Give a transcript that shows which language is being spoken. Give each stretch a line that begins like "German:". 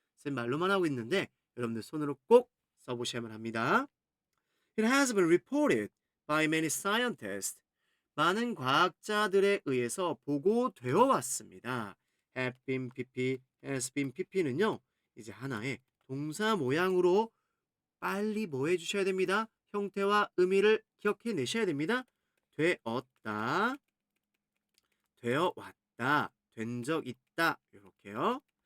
Korean: 쌤 말로만 하고 있는데 여러분들 손으로 꼭 써보셔야만 합니다.
English: It has been reported by many scientists.
Korean: 많은 과학자들에 의해서 보고되어 왔습니다. have been pp, has been pp는요, 이제 하나의 동사 모양으로 빨리 뭐 해주셔야 됩니다. 형태와 의미를 기억해 내셔야 됩니다. 되었다, 되어 왔다, 된 적 있다, 이렇게요.